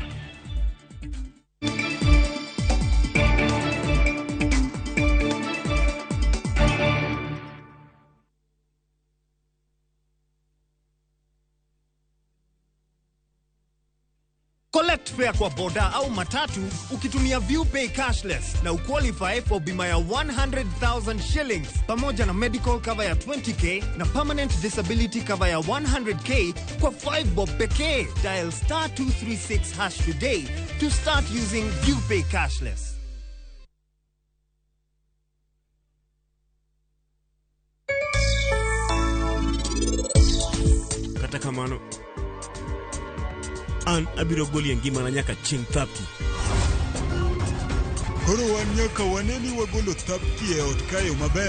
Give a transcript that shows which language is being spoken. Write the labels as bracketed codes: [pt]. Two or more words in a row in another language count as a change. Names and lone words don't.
[en] Collect fare [sw] kwa boda au matatu ukitumia ViewPay cashless na uqualify for bima ya 100,000 shillings pamoja na [en] medical cover [sw] ya 20k na [en] permanent disability cover [sw] ya 100k kwa 5 bob pekee. [en] Dial *236# today to start using ViewPay cashless. [luo] Kata kamano an abiro goli ngima na nyaka ching thapki. Koro wan nyaka waneni wagolo thapki e ot kayo maber.